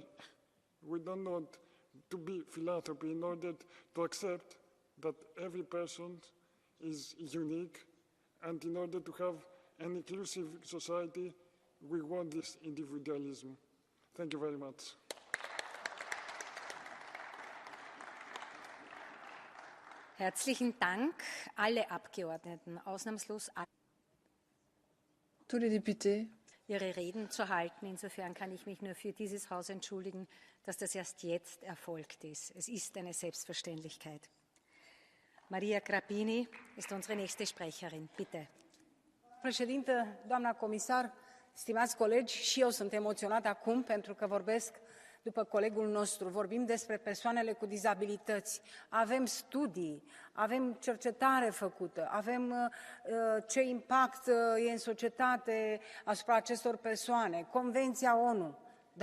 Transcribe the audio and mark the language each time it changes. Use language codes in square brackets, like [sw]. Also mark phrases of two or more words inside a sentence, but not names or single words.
[en] We don't want to be philanthropy in order to accept that every person is unique, and in order to have an inclusive society, we want this individualism. Thank you very much. [de] Herzlichen Dank, alle Abgeordneten, ausnahmslos alle, [fr] Tous les députés, [de] ihre Reden zu halten. Insofern kann ich mich nur für dieses Haus entschuldigen, dass das erst jetzt erfolgt ist. Es ist eine Selbstverständlichkeit. Maria Grapini ist unsere nächste Sprecherin. Bitte. [ro] Președintă, doamna comisar, stimați colegi, și eu sunt emoționată acum pentru că vorbesc după colegul nostru. Vorbim despre persoanele cu dizabilități. Avem studii, avem cercetare făcută, avem ce impact e în societate asupra acestor persoane, Convenția ONU.